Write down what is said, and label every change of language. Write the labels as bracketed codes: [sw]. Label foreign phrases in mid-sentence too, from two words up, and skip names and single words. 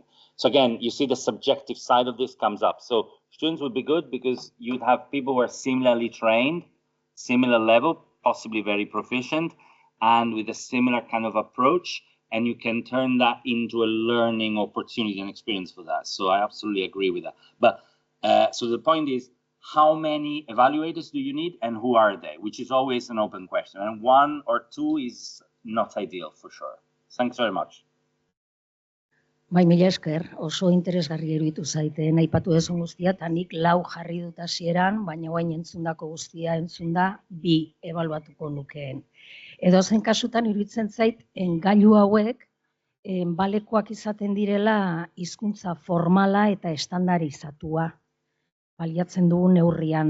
[en] So again, you see the subjective side of this comes up. So students would be good because you'd have people who are similarly trained, similar level, possibly very proficient, and with a similar kind of approach, and you can turn that into a learning opportunity and experience for that. So I absolutely agree with that. But so the point is, how many evaluators do you need and who are they? Which is always an open question. And 1 or 2 is not ideal for sure. Thanks very much. [eu] Bai, mila esker, oso interesgarri iruditu zaite, aipatu duzun guztia, eta nik 4 jarri dut hasieran, baina orain entzundako guztia entzunda 2 ebaluatuko nukeen. Edozein kasutan iruditzen zait, gailu hauek balekoak izaten direla hizkuntza formala eta estandarizatua baliatzen dugu neurrian.